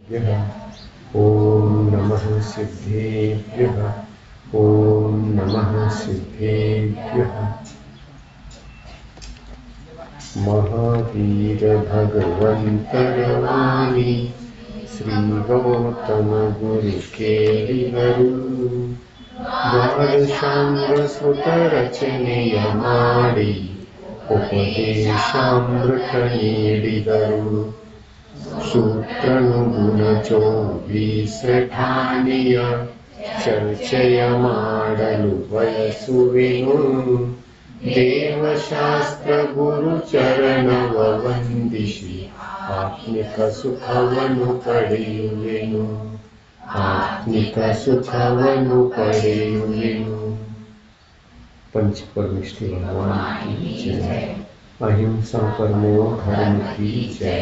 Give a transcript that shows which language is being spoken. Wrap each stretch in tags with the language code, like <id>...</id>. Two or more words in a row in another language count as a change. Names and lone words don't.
<sa>ॐ नमः सिद्धेभ्यः। ॐ नमः सिद्धेभ्यः।</sa> <kn>ಮಹಾವೀರ ಭಗವಂತರವಾಣಿ ಶ್ರೀ ಗೌತಮ ಗುರು ಕೇಳಿದರು ದ್ವಾದಶಾಂಗ ಸುತ ರಚನೆಯ ಮಾಡಿ ಉಪದೇಶಾಮೃತ ನೀಡಿದರು ಸೂತ್ರನುಗುಣ 24 ಠಾಣೆಯ ಚರ್ಚೆಯ ಮಾಡಲು ಬಯಸುವೆನು ದೇವಶಾಸ್ತ್ರ ಗುರು ಚರಣವ ವಂದಿಸಿ ಆತ್ಮಿಕ ಸುಖವನ್ನು ಪಡೆಯುವೆನು ಆತ್ಮಿಕ ಸುಖವನ್ನು ಪಡೆಯುವೆನು।</kn> <hi>पंच परमेश्वर भगवान की जय। अहिंसा परमो धर्म की जय।</hi>